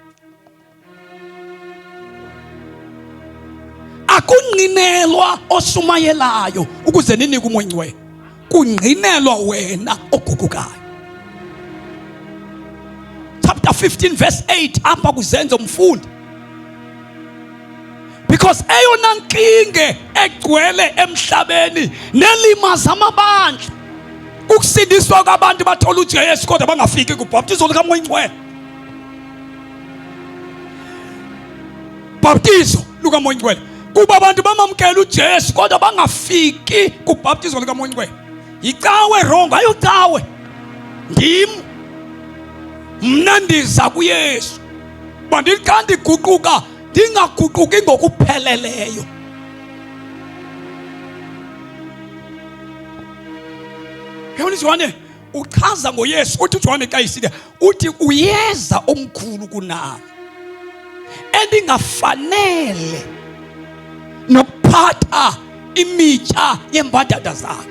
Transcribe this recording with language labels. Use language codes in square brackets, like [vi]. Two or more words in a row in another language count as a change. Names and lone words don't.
[xh] Akungqinelwa oshumayelayo ukuze ninike umoya Oyingcwele, kungqinelwa wena oguqukayo. [en] Chapter 15 verse 8 [xh] apha kuzenzo mfundi. Because eyona nkinge egcwele emhlabeni nelimaza amabandla ukusindiswa kwabantu bathola uJesu kodwa bangafiki kubhaptizo likamoya Oyingcwele. Baptizo lukamoya Oyingcwele kuba abantu bamamkela uJesu kodwa bangafiki kubhaptizo likamoya Oyingcwele. Yicawe wrong, ayocawe. Ndim mna ndiza kuYesu. Bandithi xa ndiguquka ndingaguquki ngokupheleleyo. Yabona Johane uchaza ngoYesu, uthi uJohane xa iside uthi uyeza omkhulu kunami endingafanele nokuphatha imitya yembadada zakhe.